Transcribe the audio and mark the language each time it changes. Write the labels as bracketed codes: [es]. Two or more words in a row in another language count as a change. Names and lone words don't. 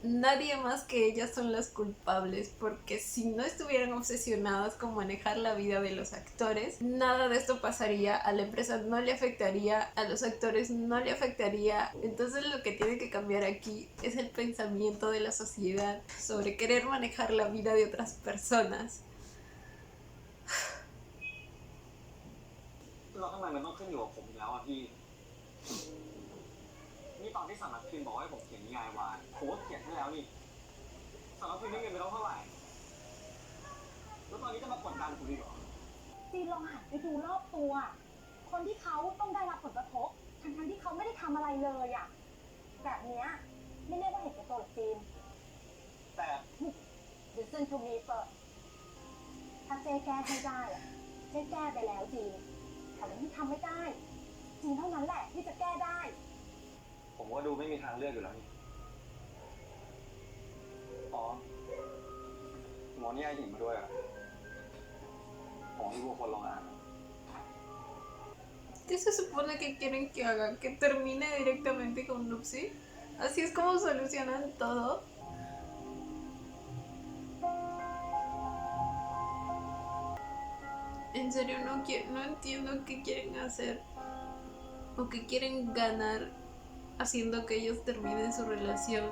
[es] Nadie más que ellas son las culpables, porque si no estuvieran obsesionadas con manejar la vida de los actores, nada de esto pasaría, a la empresa no le afectaría, a los actores no le afectaría. Entonces lo que tiene que cambiar aquí es el pensamiento de la sociedad sobre querer manejar la vida de otras personas. [th] เราทำไมมันต้องขึ้นอยู่กับผมอีกแล้วอะพี่นี่ตอนที่สำนักพิมพ์บอกให้ผมเขียนนิยายวายผมก็เขียนให้แล้วนี่สำนักพิมพ์ได้เงินไปแล้วเท่าไหร่แล้วตอนนี้จะมากดดันผมอีกเหรอ จีนลองหันไปดูรอบตัว คนที่เขาต้องได้รับผลกระทบทั้งที่เขาไม่ได้ทำอะไรเลยอ่ะ แบบเนี้ยไม่เรียกว่าเห็นแก่ตัวหรอกจีน แต่ [en] Listen to me first [th] ถ้าเจ๊แก้ให้ได้อะเจ๊แก้ไปแล้วจีนแต่ถ้าที่ทำไม่ได้ จีนเท่านั้นแหละที่จะแก้ได้ ผมก็ดูไม่มีทางเลือกอยู่แล้วนี่อ๋อหมอนิยายหญิงมาด้วยอะหมอที่พวกคนลองอ่าน [es] ¿Qué se supone que quieren que haga? ¿Que termine directamente con Luxy? ¿Así es como solucionan todo? En serio, no entiendo qué quieren hacer o qué quieren ganar haciendo que ellos terminen su relación.